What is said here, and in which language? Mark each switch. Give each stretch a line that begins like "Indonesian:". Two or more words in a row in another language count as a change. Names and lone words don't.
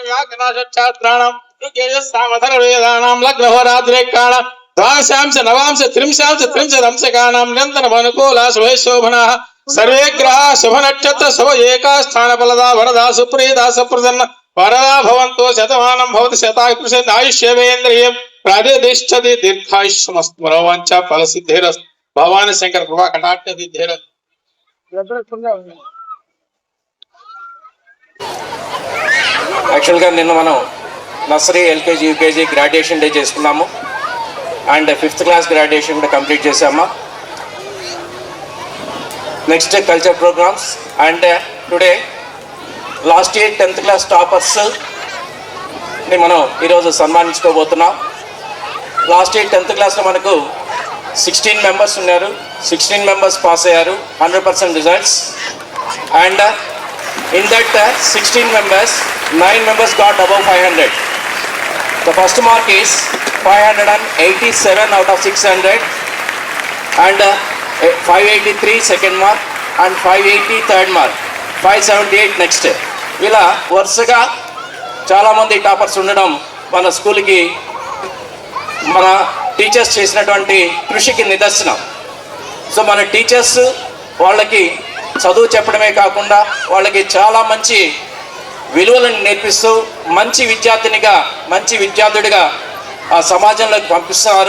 Sanskrit: व्याकरणाशास्त्राणां ऋग्यजुस्सामधर वेदानां लग्नहोरात्रेकाण द्वादशांश नवांश त्रिंशांश त्रिंशदंशकानां निरन्तरमनुकूला शुभशोभनाः सर्वे ग्रहाः शुभ नक्षत्र शुभ एका स्थान फलदा वरदा सुप्रीता सुप्रसन्न वरदा भवन्तो शतमानं भवति शतायुषे आयुष्यवेन्द्रियं प्रतिष्ठति दीर्घायुष्यमस्तु मनोवांఛ फलसिद्धिरस्तु भगवान शंकर कृपा कटाक्ष सिद्धिरस्तु
Telugu: యాక్చువల్గా నిన్న మనం
English: nursery LKG UKG graduation day
Telugu: చేసుకున్నాము
English: and 5th class graduation
Telugu: కూడా కంప్లీట్ చేసాము.
English: next culture programs and today last year 10th class
Telugu: టాపర్స్ని మనం ఈరోజు సన్మానించుకోబోతున్నాం.
English: last year 10th
Telugu: క్లాస్లో మనకు 16 మెంబర్స్ ఉన్నారు. 16 మెంబర్స్ పాస్ అయ్యారు, 100% రిజల్ట్స్.
English: అండ్ in that 16 members, 9 members got above 500. The first mark is 587 out of 600 and 583 second mark and 580 third mark, 578 next.
Telugu: ఇలా వరుసగా చాలామంది టాపర్స్ ఉండడం మన స్కూల్కి మన టీచర్స్ చేసినటువంటి కృషికి నిదర్శనం. సో మన టీచర్స్ వాళ్ళకి చదువు చెప్పడమే కాకుండా వాళ్ళకి చాలా మంచి విలువలను నేర్పిస్తూ మంచి విద్యార్థినిగా మంచి విద్యార్థుడిగా ఆ సమాజంలోకి పంపిస్తున్నారు.